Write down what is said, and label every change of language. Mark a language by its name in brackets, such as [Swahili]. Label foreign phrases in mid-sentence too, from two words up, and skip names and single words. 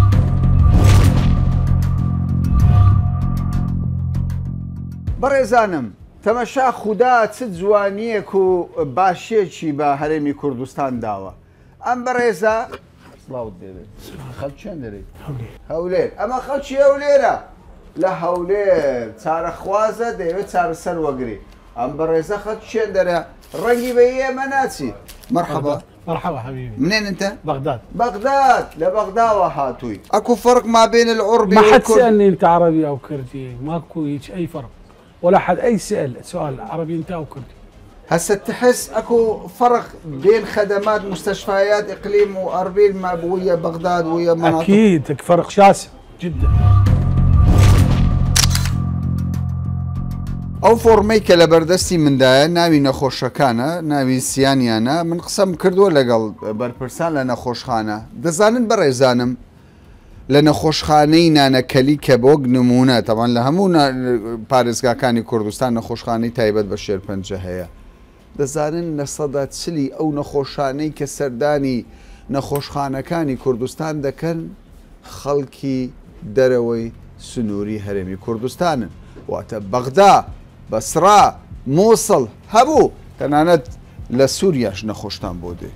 [Central Kurdish] بەڕێزانم تەمەشا خودا چ جوانیەک و باشێکی بە هەرێمی کوردستان داوە ئەم بەڕێزە سڵاوت دێت خەڵکیان دەرێت هەولێر ئەمە خەڵکی هەولێرە لە هەولێر چارەخوازە دەیەوێت چارەسەر وەگری ئەم بەڕێزە خەڵکیان دەرە ڕەنگی بە ئێمە ناچی مەرحەبا [Arabic] مرحبا حبيبي منين انت؟ بغداد بغداد لبغداد وهاتوي اكو فرق ما بين العربي ما حد سالني انت عربي او كردي ماكو هيك اي فرق ولا حد اي سؤال عربي انت او كردي هسه تحس اكو فرق بين خدمات مستشفيات اقليم واربيل ما ويا بغداد ويا مناطق اكيد فرق شاسع جدا [Central Kurdish] ئەو فۆرمەی کە لە بەردەستی مندایە ناوی نەخۆشەکانە ناوی سییانیانە من قسەم کردووە لەگەڵ بەرپرسان لە نەخۆشخانە دەزانن بەڕێزانم لە نەخۆشخانەی نانەکەلی کە بۆ نمونە تەوان لە هەموو پارێزگاکانی کوردستان نەخۆشخانەی تایبەت بە شێرپەنجە هەیە دەزانن لە سەدا چلی ئەو نەخۆشانەی کە سەردانی نەخۆشخانەکانی کوردستان دەکەن خەڵکی دەرەوەی سنووری هەرێمی کوردستانن واتە بەغدا بەسرا مووسڵ هەبوو تەنانەت لە سووریاش نەخۆشتان بۆ دێ